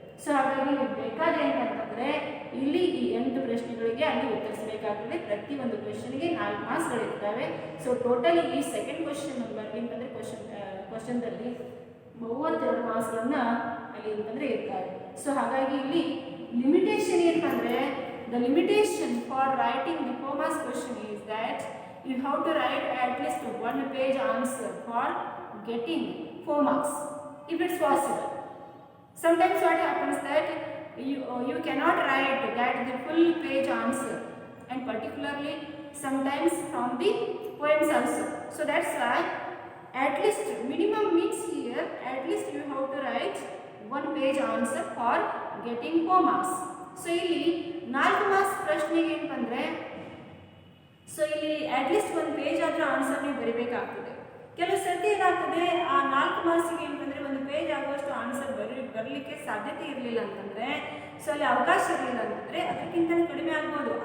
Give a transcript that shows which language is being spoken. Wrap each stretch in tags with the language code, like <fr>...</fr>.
<kn>So ಹಾಗಾಗಿ ನೀವು ಬೇಕಾದ್ರೆ ಏನಂತಂದರೆ ಇಲ್ಲಿ ಈ 8 ಪ್ರಶ್ನೆಗಳಿಗೆ ಅಲ್ಲಿ ಉತ್ತರಿಸಬೇಕಾಗ್ತದೆ. ಪ್ರತಿಯೊಂದು ಕ್ವಶನ್ಗೆ 4 ಮಾರ್ಕ್ಸ್ಗಳಿರ್ತವೆ. ಸೊ ಟೋಟಲಿ ಈ ಸೆಕೆಂಡ್ ಕ್ವಶನ್ ನಂಬರ್ ಏನಂದರೆ ಕ್ವಶನ್ದಲ್ಲಿ 32 ಮಾರ್ಕ್ಸ್ಗಳನ್ನ ಅಲ್ಲಿ ಅಂತಂದರೆ ಇರ್ತಾರೆ. ಸೊ ಹಾಗಾಗಿ ಇಲ್ಲಿ ಲಿಮಿಟೇಷನ್ ಏನಂದರೆ</kn> <en>the limitation for writing the 4 marks question is that you have to write at least 1 page answer for getting 4 marks if it's possible. Sometimes what happens that you cannot write that the full page answer, and particularly sometimes from the poems also. So that's why at least minimum means here at least you have to write 1 page answer for getting 4 marks.</en> <kn>So ಇಲ್ಲಿ 4 marks ಪ್ರಶ್ನೆಗೆ ಏನಂದರೆ so ಇಲ್ಲಿ at least 1 page ಆದರೂ answer ನೀವು ಬರಿಬೇಕಾಗ್ತದೆ. ಕೆಲವು ಸರ್ತಿ ಏನಾಗ್ತದೆ ಆ 4 ಮಾರ್ಕ್ಸಿಗೆ ಏನಂತಂದರೆ 1 ಪೇಜ್ ಆಗುವಷ್ಟು ಆನ್ಸರ್ ಬರಲಿಕ್ಕೆ ಸಾಧ್ಯತೆ ಇರಲಿಲ್ಲ ಅಂತಂದರೆ, ಸೊ ಅಲ್ಲಿ ಅವಕಾಶ ಇರಲಿಲ್ಲ ಅಂತಂದರೆ ಅದಕ್ಕಿಂತ ಕಡಿಮೆ ಆಗ್ಬೋದು.</kn>